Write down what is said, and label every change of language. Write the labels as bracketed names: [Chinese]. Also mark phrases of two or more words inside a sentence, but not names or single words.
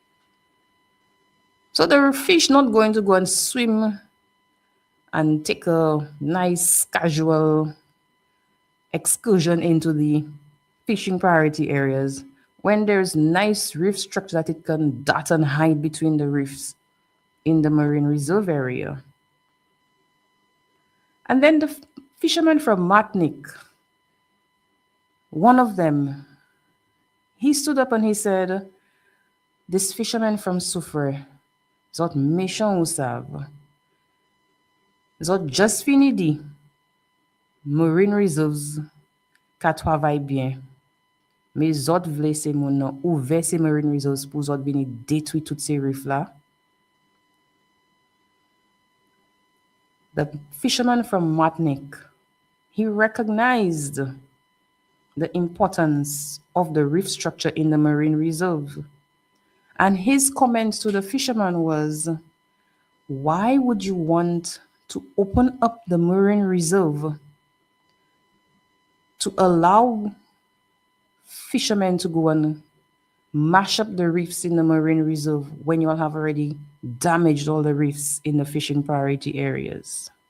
[English] So the fish not going to go and swim and take a nice casual excursion into the fishing priority areas when there's nice reef structure that it can dart and hide between the reefs in the marine reserve area. And then the fisherman from Martinique, one of them, he stood up and he said, this fisherman from Soufrière, [Saint Lucian Creole French] zot méchant ou savent, zot just fini dit, marine reserves ka travay bien, mais zot vle se moun nan ouve se marine reserves pou zot vini détruit tout se reef la. [English] The fisherman from Martinique, he recognized the importance of the reef structure in the marine reserve. And his comment to the fisherman was, why would you want to open up the marine reserve to allow fishermen to go and mash up the reefs in the marine reserve when you all have already damaged all the reefs in the fishing priority areas?